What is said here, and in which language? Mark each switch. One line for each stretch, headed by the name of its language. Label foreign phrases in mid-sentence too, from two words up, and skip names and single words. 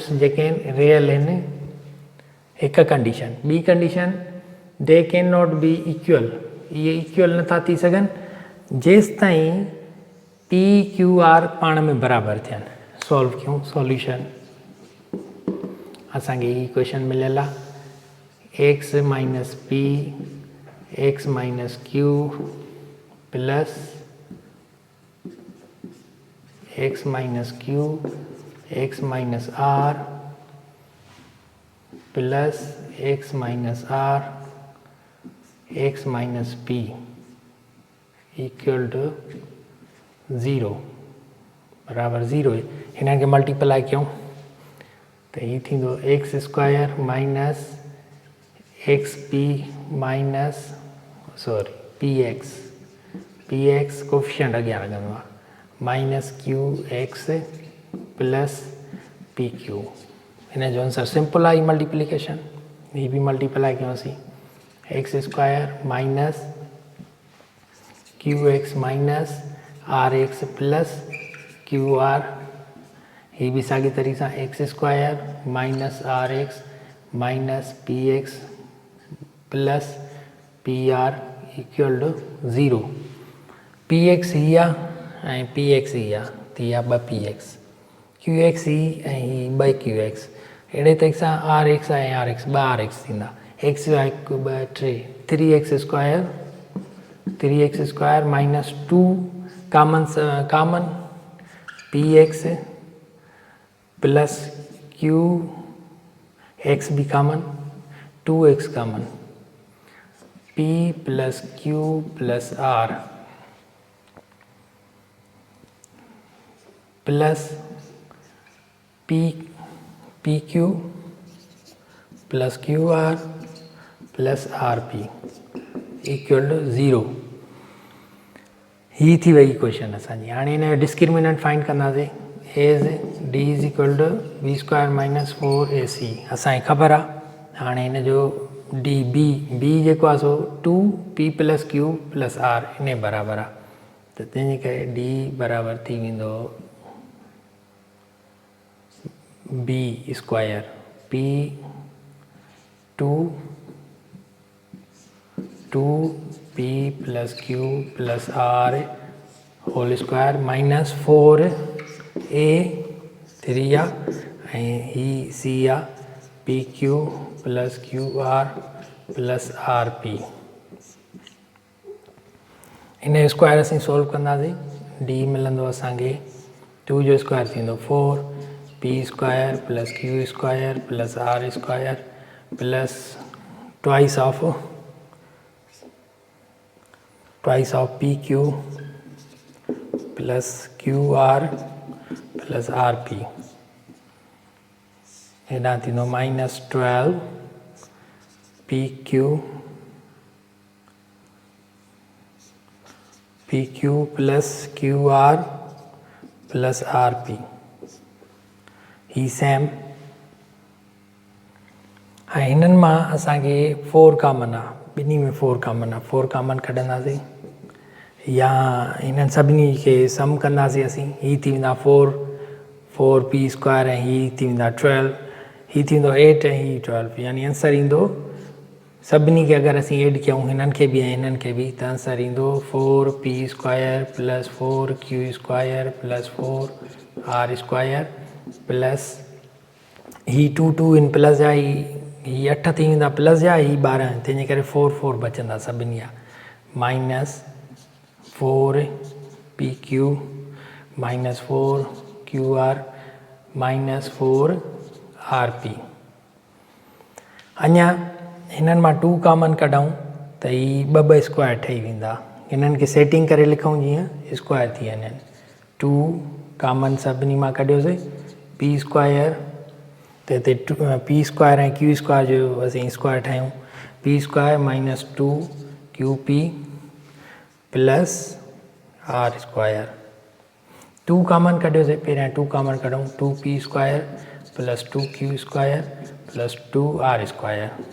Sindhi: जेके आहिनि रियल आहिनि हिकु कंडीशन ॿी कंडीशन
English: they cannot be
Sindhi: इक्वल इहे इक्वल नथा थी सघनि जेसि ताईं पी क्यू आर पाण में बराबरि थियनि सॉल्व कयूं सॉल्यूशन असांखे ही क्वेश्चन मिलियल आहे
English: x minus p x minus q plus x minus q x minus r plus x minus r x minus p equal to 0 बराबर 0 इन्हनि खे मल्टीप्लाई कयूं तो ये थींदो x square minus xp minus sorry px coefficient
Sindhi: अॻियां लॻंदो आहे
English: minus qx plus pq
Sindhi: इन जो आंसर सिंपल आहे मल्टीप्लिकेशन ये भी मल्टीप्लाई कयोसीं
English: x square minus qx minus rx plus qr
Sindhi: ये भी साॻी तरीक़े सां
English: x square minus rx minus px plus pr equal to 0
Sindhi: px ही आहे ऐं px ही आहे थी विया 2px qx ही ऐं ही 2qx अहिड़े तरीक़े सां rx ऐं rx 2rx थींदा x जा 1 2 3
English: 3x square minus 2 common px plus qx भी common 2x common p plus q plus r plus pq plus qr plus rp equal to 0
Sindhi: ही थी वही क्वेश्चन असांजी हाणे हिन जो डिस्क्रिमिनेंट फाइंड कंदासीं
English: as d is equal to b square minus 4ac
Sindhi: असांखे ख़बर आहे हाणे हिन जो डी बी जेको आहे सो
English: 2p plus q plus r
Sindhi: इन बराबरि आहे त तंहिंजे करे d बराबरि थी वेंदो
English: b square p 2p plus q plus r whole square minus 4a
Sindhi: 3 आहे ऐं ही c आहे pq प्लस qr प्लस rp इन जो स्क्वायर असीं सोल्व कंदासीं d मिलंदो असांखे 2 जो स्क्वायर थींदो
English: 4p square plus q square plus r square plus twice of pq plus qr plus rp
Sindhi: हेॾां थींदो
English: minus 12 pq plus qr plus rp
Sindhi: ही सेम ऐं हिननि मां असांखे 4 कॉमन आहे ॿिन्ही में 4 कॉमन आहे 4 कॉमन कढंदासीं या हिननि सभिनी खे सम कंदासीं असीं ही थी वेंदा
English: 4p square
Sindhi: ऐं ही थी वेंदा 12 ही थींदो 8 ऐं ही 12 यानी आंसर ईंदो सभिनी खे अगरि असीं एड कयूं हिननि खे बि ऐं हिननि खे बि त आंसर ईंदो
English: 4p square plus 4q square plus 4r square
Sindhi: प्लस ही 2 इन प्लस जा ही 8 थी वेंदा प्लस जा ही 12 तंहिंजे करे 4 बचंदा सभिनी जा
English: minus 4pq minus 4qr minus
Sindhi: 4rp अञा हिननि मां 2 कॉमन कढूं त ही ॿ स्क्वायर ठही वेंदा इन्हनि खे सेटिंग करे लिखूं जीअं स्क्वायर थी वञनि 2 कॉमन सभिनी मां कढियोसीं
English: p square
Sindhi: त हिते
English: p square
Sindhi: ऐं
English: q square
Sindhi: जो असीं स्क्वायर ठाहियूं
English: p square minus 2 q p plus r square
Sindhi: 2 कॉमन कढियोसीं पहिरियां 2 कॉमन कढूं
English: 2 p square plus 2 q square plus 2 r square